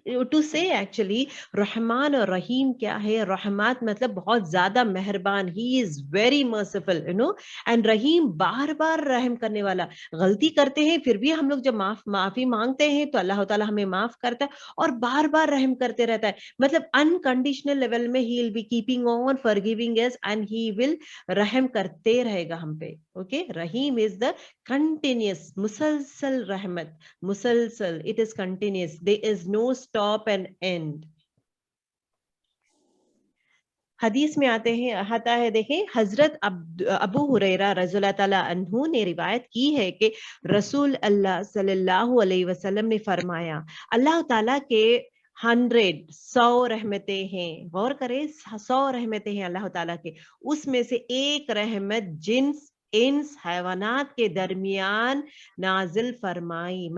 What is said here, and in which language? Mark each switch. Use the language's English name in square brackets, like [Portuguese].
[English] to say actually [Urdu] رحمان اور رحیم کیا ہے, رحمات مطلب بہت زیادہ مہربان, [English] he is very merciful you know, [Urdu] and رحیم بار بار رحم کرنے والا. غلطی کرتے ہیں پھر بھی ہم لوگ جب معافی مانگتے ہیں تو اللہ تعالیٰ ہمیں معاف کرتا ہے اور بار بار رحم کرتے رہتا ہے, مطلب انکنڈیشنل لیول میں [English] he will be keeping on forgiving us and he will [Urdu] رحم کرتے رہے گا ہم پہ. [English] okay, Rahim is the continuous, [Urdu] مسلسل رحمت, مسلسل, [English] it is continuous, there is no stop and end. [Urdu] حدیث میں آتا ہے دیکھیں, حضرت ابو ہریرہ رضی اللہ تعالیٰ عنہ نے روایت کی ہے کہ رسول اللہ صلی اللہ علیہ وسلم نے فرمایا, اللہ تعالیٰ کے 100 رحمتیں ہیں, غور کریں 100 رحمتیں ہیں اللہ تعالیٰ کے, اس میں سے ایک رحمت جنس انس حیوانات کے درمیان نازل فرمائی.